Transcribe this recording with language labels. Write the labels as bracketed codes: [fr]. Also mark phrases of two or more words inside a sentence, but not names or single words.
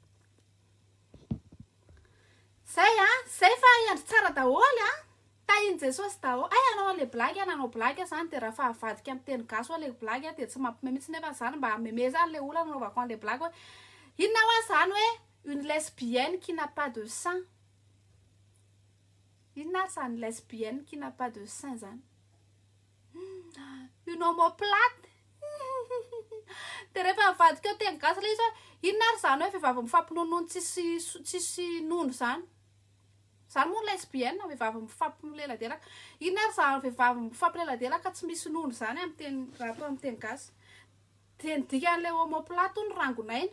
[mg] Zay fa iandry tsara daholo tahiny Jesosy daholo. Anao le blague zany de raha fahavadika amin'ny teny gasy le blague de tsy mampime mihitsy nefa zany mba meme zany le olona nanovako an'le blague hoe inona hoa zany hoe [fr] une lesbienne qui n'a pas de sein. [mg] Inona zany [fr] lesbienne qui n'a pas de sein zany? Une omoplate. [mg] De rehefa avadika eo teny gasy le izy hoe inona ary zany hoe vehivavy mifampinonono tsisy nono zany. Zany moa lesbienne vehivavy mifampileladelaka. Inona ary zany vehivavy mifampileladelaka tsy misy nono zany amin'ny teny raha atao amin'ny teny gasy. De ny dikan'le omoplate ny rangonaina.